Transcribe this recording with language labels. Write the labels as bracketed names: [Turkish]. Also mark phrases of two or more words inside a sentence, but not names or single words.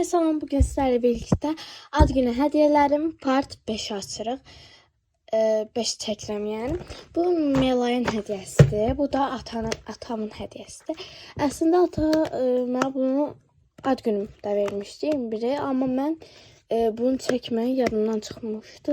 [Azerbaijani] Salam, bugün sizlerle birlikte ad günü hediyelerim part 5 açırıq. 5 çəkirəm yəni. Bu Melayın hediyəsidir. Bu da atamın hediyəsidir. Əslində ata mənə bunu ad günümdə vermişdi 21-i, amma mən bunu çəkməyi yadımdan çıxmışdı.